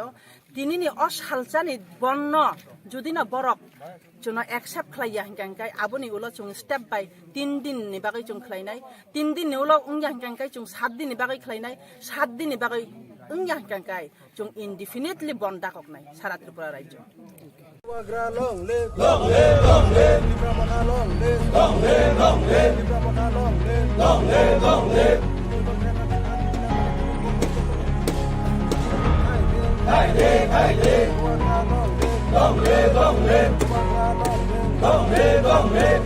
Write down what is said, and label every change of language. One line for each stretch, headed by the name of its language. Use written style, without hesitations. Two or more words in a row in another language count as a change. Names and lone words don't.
Kok Borok: Tini ni os halchani bonno, judi na borok, juno accept khlaiya hingkai, aboni ulo jung
English: step by
Kok Borok: 3 din ni bagoi jung khlainai, 3 din ni ulo ungya hingkai jung 7 din ni bagoi khlainai, 7 din ni bagoi ungya hingkai, jung indefinitely bonda koknai, sara Tripura rajyo.
English: Long live, long live, long live, Libramana long live, long live, long live, Libramana long live, long live, long live. Hai day, long live, long live, long live, long live.